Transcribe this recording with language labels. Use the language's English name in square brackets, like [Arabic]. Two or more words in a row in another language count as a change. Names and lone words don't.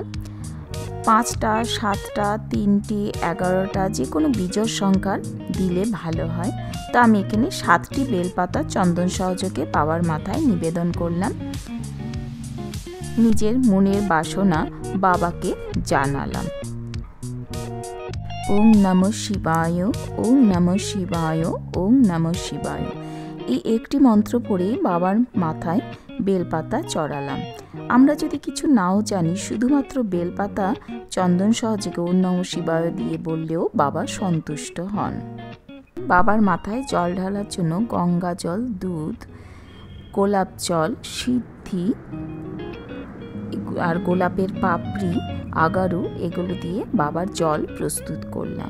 [Bangla] 5টা, 7টা, 3টি, 11টা যে কোনো বিজোড় সংখ্যার দিলে ভালো হয়। তো আমি এখানে 7টি বেলপাতা চন্দন সহযোগে বাবার মাথায় নিবেদন করলাম। নিজের মনের বাসনা বাবাকে জানালাম। [Sanskrit] ওং নমঃ শিবায়, ওং নমঃ শিবায়, ওং নমঃ শিবায়। [Bangla] এই একটি মন্ত্র পড়ে বাবার মাথায় বেলপাতা চড়ালাম। আমরা যদি কিছু নাও জানি, শুধুমাত্র বেলপাতা চন্দন সহযোগে [Sanskrit] ওং নমঃ শিবায় [Bangla] দিয়ে বললেও বাবা সন্তুষ্ট হন। বাবার মাথায় জল ঢালার জন্য গঙ্গা জল, দুধ, গোলাপ জল, সিদ্ধি আর গোলাপের পাপড়ি, আগারু এগুলো দিয়ে বাবার জল প্রস্তুত করলাম।